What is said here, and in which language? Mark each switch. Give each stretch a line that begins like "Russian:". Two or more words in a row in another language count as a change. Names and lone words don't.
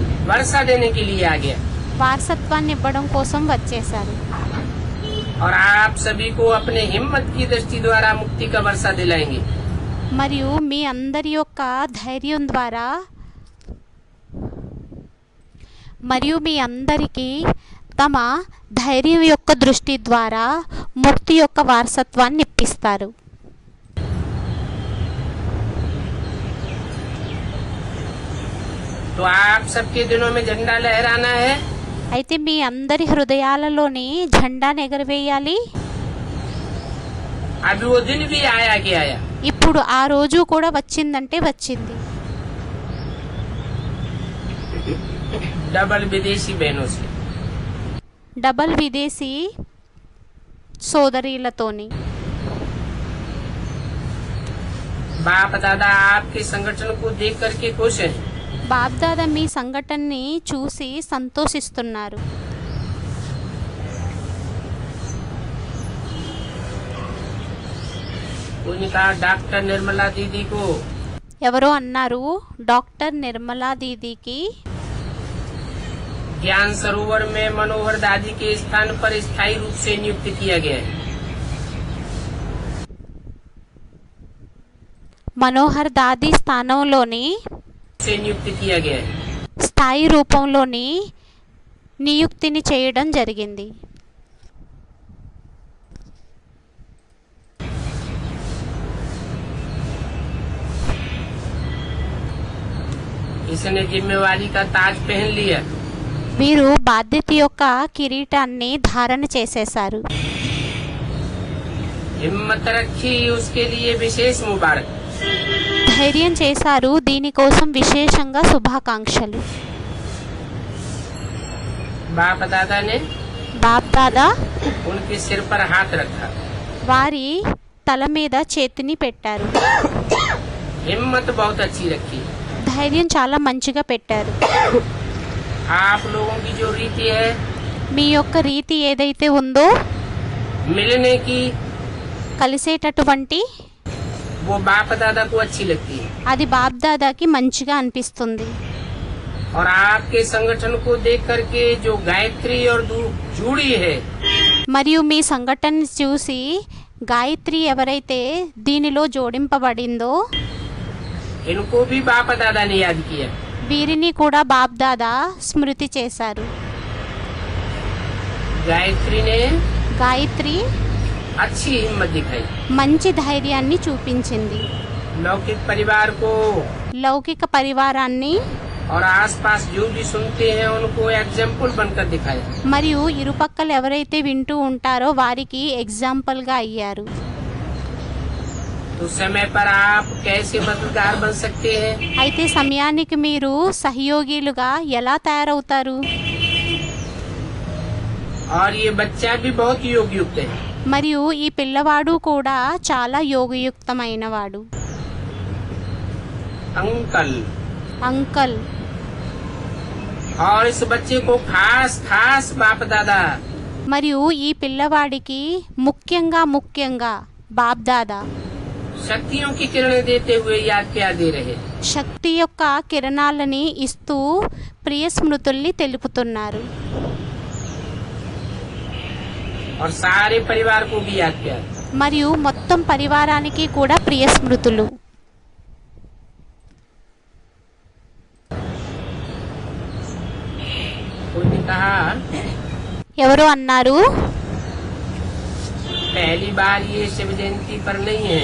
Hindi: वर्षा देने के लिए आ गया
Telugu: వారసత్వాన్ని ఇవ్వడం కోసం వచ్చేశారు.
Hindi: और आप सभी को अपने हिम्मत की दृष्टि द्वारा मुक्ति का वर्षा दिलाएंगे.
Telugu: మరియు మీ అందరి యొక్క ధైర్యం ద్వారా మరియు మీ అందరికీ తమ ధైర్యం యొక్క దృష్టి ద్వారా ముక్తి యొక్క వారసత్వాన్ని ఇప్పిస్తారు.
Hindi: तो आप सबके दिनों में झंडा लहराना है.
Telugu: అయితే మీ అందరి హృదయాలలోని జెండాను ఎగరవేయాలి.
Hindi: अभी वो दिन भी आया कि आया.
Telugu: ఇప్పుడు ఆ రోజు కూడా వచ్చిందంటే వచ్చింది.
Hindi: डबल विदेशी बहनों से,
Telugu: డబల్ విదేశీ సోదరీలతోని.
Hindi: बाप दादा आपके संगठन को देख करके खुश हैं.
Telugu: బాబ్దాదా మీ సంఘటనని చూసి సంతోషిస్తున్నారు.
Hindi: उनका डॉक्टर निर्मला दीदी को
Telugu: ఎవరో అన్నారు, డాక్టర్ నిర్మలా దీదీకి
Hindi: ज्ञान सरोवर में मनोहर दादी के स्थान पर स्थायी रूप से नियुक्त किया गया है.
Telugu: మనోహర్ దాది స్థానంలోని
Hindi: से नियुक्त किया गया है.
Telugu: స్థాయి రూపంలోని నియుక్తిని చేయడం జరిగింది.
Hindi: इसने जिम्मेवारी का ताज पहन लिया.
Telugu: వీరు బాధ్యత యొక్క కిరీటాన్ని ధారణ చేసేశారు.
Hindi: हिम्मत रखी, उसके लिए विशेष मुबारक.
Telugu: ధైర్యం చేశారు, దీనికోసం విశేషంగా శుభాకాంక్షలు.
Hindi: बाप दादा ने
Telugu: బాబ్దాదా
Hindi: उनके सिर पर हाथ रखा.
Telugu: వారి తల మీద చేతిని పెట్టారు.
Hindi: हिम्मत बहुत अच्छी रखी.
Telugu: ధైర్యం చాలా మంచిగా పెట్టారు.
Hindi: आप लोगों की जो रीति है
Telugu: మీ యొక్క రీతి ఏదైతే ఉందో
Hindi: मिलने की,
Telugu: కలిసేటటువంటి
Hindi: वो बाप दादा को अच्छी लगती है.
Telugu: అది బాబ్దాదాకి మంచిగా అనిపిస్తుంది.
Hindi: और आपके संगठन को देख करके जो गायत्री और जुड़ी है,
Telugu: మరియు మీ సంఘటన చూసి గాయత్రి ఎవరైతే దీనిలో జోడింపబడిందో
Hindi: इनको भी बाप दादा ने याद किया.
Telugu: వీరిని కూడా బాబ్దాదా స్మృతి చేశారు.
Hindi: गायत्री ने
Telugu: గాయత్రి
Hindi: अच्छी हिम्मत दिखाई.
Telugu: మంచి ధైర్యాన్ని చూపించింది.
Hindi: लौकिक परिवार को
Telugu: లౌకిక పరివారాన్ని
Hindi: और आसपास जो भी सुनते हैं उनको एग्जाम्पल बनकर दिखाया.
Telugu: మరియు ఇరుపక్కల ఎవరైతే వింటూ ఉంటారో వారికి ఎగ్జాంపుల్గా అయ్యారు.
Hindi: तो समय पर आप कैसे मददगार बन सकते हैं.
Telugu: అయితే సమయానికి మీరు సహయోగిలుగా ఎలా తయారవుతారు?
Hindi: और ये बच्चा भी बहुत योग युक्त है.
Telugu: మరియు ఈ పిల్లవాడు కూడా చాలా యోగయుక్తమైనవాడు.
Hindi: अंकल,
Telugu: అంకల్
Hindi: और इस बच्चे को खास खास बाप दादा
Telugu: మరియు ఈ పిల్లవాడికి ముఖ్యంగా బాబ్దాదా
Hindi: शक्तियों की किरणें देते हुए याद क्या दे रहे.
Telugu: శక్తి యొక్క కిరణాలని ఇస్తూ ప్రియ స్మృతుల్ని తెలుపుతున్నారు.
Hindi: और सारे परिवार को भी याद किया.
Telugu: మరియు మొత్తం పరివారానికి కూడా ప్రియ స్మృతులు.
Hindi: उन्होंने कहा
Telugu: ఎవరో అన్నారు,
Hindi: पहली बार ये शिव जयंती पर नहीं है.